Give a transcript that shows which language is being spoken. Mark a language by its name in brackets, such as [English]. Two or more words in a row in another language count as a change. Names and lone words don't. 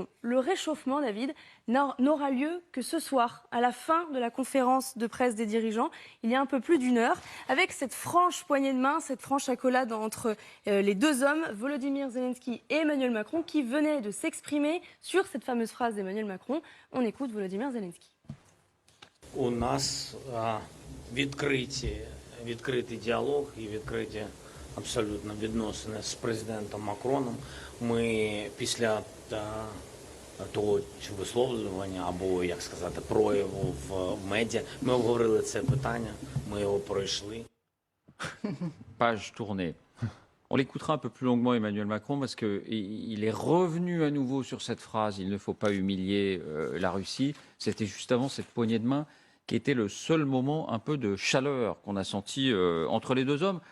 [French] Le réchauffement, David, n'aura lieu que ce soir, à la fin de la conférence de presse des dirigeants, il y a un peu plus d'une heure, avec cette franche poignée de main, cette franche accolade entre les deux hommes, Volodymyr Zelensky et Emmanuel Macron, qui venaient de s'exprimer sur cette fameuse phrase d'Emmanuel Macron. On écoute Volodymyr Zelensky. [Ukrainian] У нас відкритий діалог і відкриті абсолютно відносини з президентом Макроном. Ми після того висловлювання або, як сказати, прояву в медіа, ми обговорили це питання, ми його пройшли. [French] Page tournée. On l'écoutera un peu plus longuement, Emmanuel Macron, parce qu'il est revenu à nouveau sur cette phrase « il ne faut pas humilier la Russie ». C'était juste avant cette poignée de main qui était le seul moment un peu de chaleur qu'on a senti entre les deux hommes.